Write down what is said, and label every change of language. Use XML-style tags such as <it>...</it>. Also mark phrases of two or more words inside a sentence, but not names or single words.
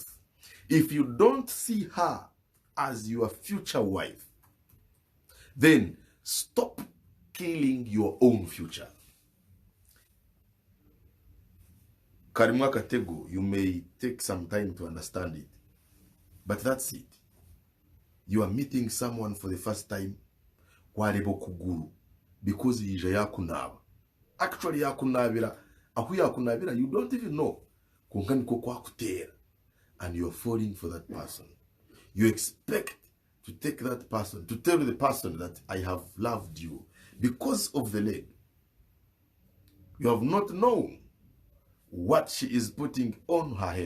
<en>If you don't see her as your future wife, then stop killing your own future. Karimwa Katego, you may take some time to understand it, but that's it. You are meeting someone for the first time,</en> <nyn>warebo kuguru, because yija yakunaba. Actually yakunabira, ahu yakunabira,</nyn> <en>you don't even know.</en> <nyn>Kunkani kwa kutera,</nyn> <en>and you are falling for that person. You expect to take that person, to tell the person that I have loved you because of the leg. You have not known what she is putting on her hair.</en>